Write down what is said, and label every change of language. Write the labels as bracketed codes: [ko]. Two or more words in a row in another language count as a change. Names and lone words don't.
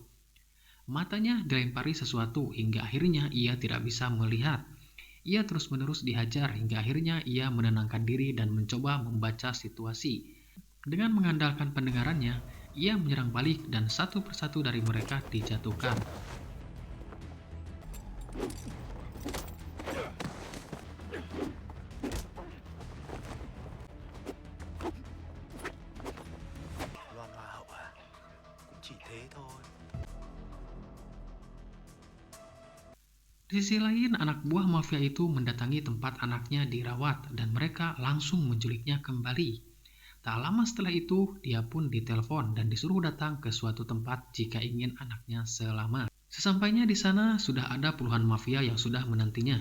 [id] Matanya dilempari sesuatu hingga akhirnya ia tidak bisa melihat. Ia terus-menerus dihajar hingga akhirnya ia menenangkan diri dan mencoba membaca situasi. Dengan mengandalkan pendengarannya, ia menyerang balik dan satu persatu dari mereka dijatuhkan. [vi] Loan Hoa hậu à? Cũng chỉ thế thôi. [id] Di sisi lain, anak buah mafia itu mendatangi tempat anaknya dirawat dan mereka langsung menculiknya kembali. Tak lama setelah itu, dia pun ditelepon dan disuruh datang ke suatu tempat jika ingin anaknya selamat. Sesampainya di sana, sudah ada puluhan mafia yang sudah menantinya.